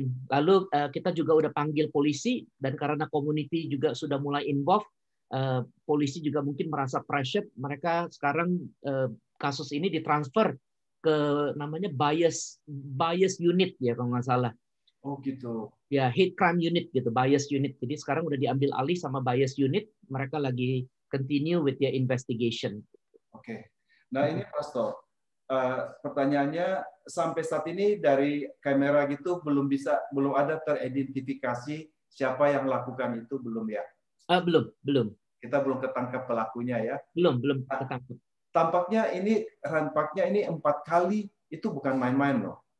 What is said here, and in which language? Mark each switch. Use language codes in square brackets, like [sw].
[id] Lalu kita juga udah panggil polisi dan karena community juga sudah mulai involved, polisi juga mungkin merasa pressure. Mereka sekarang kasus ini ditransfer ke namanya bias unit ya kalau nggak salah. Oh, gitu. Ya, hate crime unit gitu, bias unit. Jadi sekarang udah diambil alih sama bias unit. [en] Mereka lagi continue with their investigation. [id] Oke. Nah, ini Pastor. Pertanyaannya sampai saat ini dari kamera gitu belum ada teridentifikasi siapa yang melakukan itu, belum ya? Belum. Kita belum ketangkap pelakunya ya. Belum Nah, ketangkap. tampaknya ini 4 kali, itu bukan main-main loh.